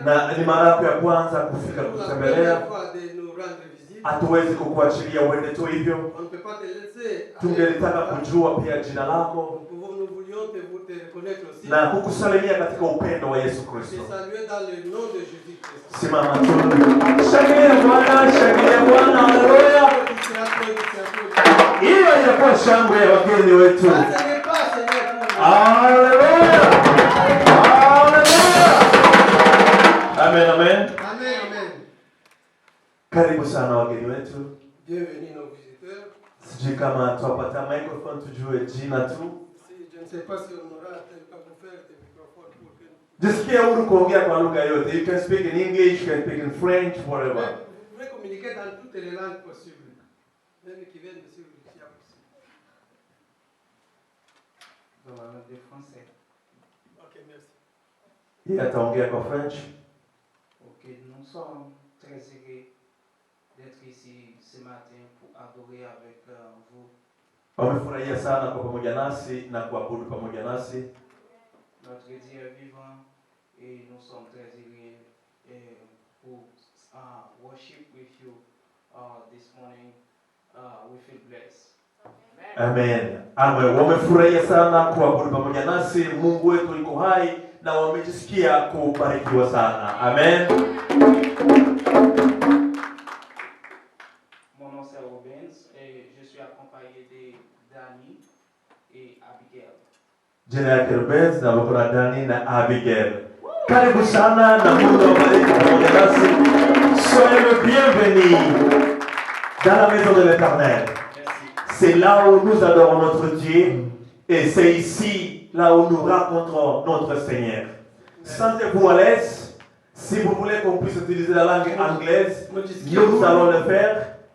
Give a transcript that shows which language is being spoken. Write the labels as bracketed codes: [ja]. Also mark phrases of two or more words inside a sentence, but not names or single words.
[sw] na ni mara yako ya kwanza kufika [fr] c'est pour la [sw] kutembelea, [fr] première fois de nous rendre visite. [sw] hatuwezi kukuachilia uende tu hivyo. [fr] On ne peut pas te laisser. [sw] Tungelitaka kujua pia jina lako [fr] Nous voulions te reconnaître aussi. [sw] na kukusalimia katika upendo wa Yesu [fr] Te [sw] Kristo. [fr] saluer dans le nom de Jésus-Christ. [sw] Simama tu. Shangilia Bwana, shangilia Bwana, haleluya. Hiyo inakuwa shangwe ya wageni wetu. [fr] Ça, ce n'est pas Seigneur pour nous. [sw] Haleluya. Haleluya. Amen, amen. Amen, amen. Karibu sana wageni wetu. [fr] Bienvenue nos visiteurs. [sw] Sijui kama tuwapata microphone tujue jina tu. [fr] Je ne sais pas si on aura à vous faire des microphones pour que nous... [sw] Jisikie huru kuongea kwa lugha yote. [en] You can speak in English, you can speak in French, whatever. [fr] Vous pouvez communiquer dans toutes les langues possibles. Même qui viennent de suivre ici à possible. Dans la langue de français. Ok, merci. [sw] Yeye ataongea kwa French. [fr] Ok, nous sommes très heureux d'être ici ce matin pour adorer avec vous. [sw] Wamefurahia sana kwa pamoja nasi na kuabudu pamoja nasi. [fr] Notre Dieu est vivant et nous sommes très heureux pour [en] worship with you this morning. We feel blessed. Amen. Amen. [sw] Wamefurahia sana kuabudu pamoja nasi. Mungu wetu yuko hai na wamejisikia kubarikiwa sana. Amen. [fr] Mon nom c'est Rubens et je suis accompagné de Dani et Abigail. [sw] Jina yake Rubens na wako na Dani na Abigail. Karibu sana na Mungu awabariki pamoja nasi. [fr] Soyez le bienvenu dans la maison de l'Éternel. C'est là où nous adorons notre Dieu et c'est ici là où nous rencontrons notre Seigneur. Sentez-vous à l'aise. Si vous voulez qu'on puisse utiliser la langue anglaise, nous allons le faire.